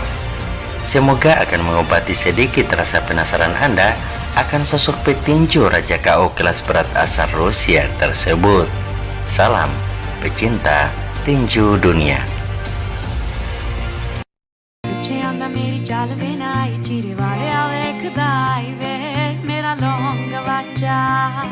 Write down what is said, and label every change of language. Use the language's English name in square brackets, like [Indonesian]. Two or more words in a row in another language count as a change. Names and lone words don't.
[Indonesian] Semoga akan mengobati sedikit rasa penasaran Anda akan sosok petinju Raja KO kelas berat asal Rusia tersebut. Salam pecinta tinju dunia. [Punjabi] ਚੀਰੇ ਵਾਲਿਆ ਵੇਖਦਾ ਈ ਵੇ ਮੇਰਾ ਲੌਂਗ ਵਾਚਾ